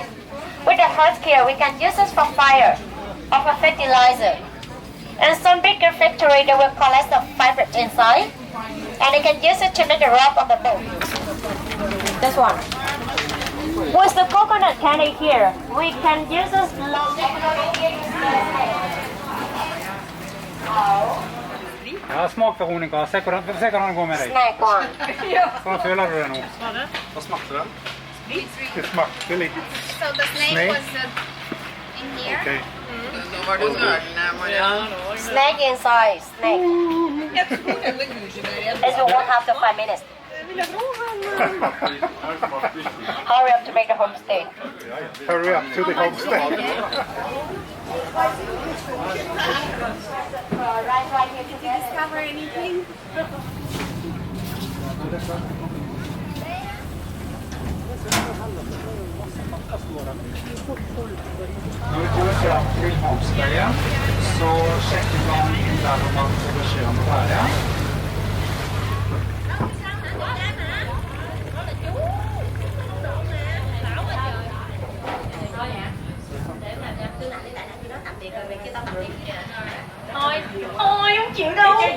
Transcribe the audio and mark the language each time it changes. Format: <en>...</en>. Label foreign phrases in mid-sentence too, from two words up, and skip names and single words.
<en>With the husk here, we can use this for fire or for fertilizer. And some bigger factory, they will collect the fiber inside, and they can use it to make the rope on the boat. This one. With the coconut candy here, we can use this long coconut here to</en> <no>Ja, smak Veronica. Se hvordan den går med deg.</no> <en>snack one.</en> <no>Hvordan føler du det nå? Hva smakte det? Det smakte litt.</no> <en>So the snake Snake? was in here. Okay.</en> <no>Nå var det nølende, Marianne.</no> <en>Snake inside, snake.</en> <no>Jeg tror denne kursen er igjen.</no> <en>This will work after 5 minutes. Hurry up to make the homestay. Hurry up to the homestay. Right here together. Discover anything?</en> <no>Når vi kommer fram til homestayen, så sjekker man inn der hvor man får beskjed om å være.</no> <vi>Thôi không chịu đâu.</vi>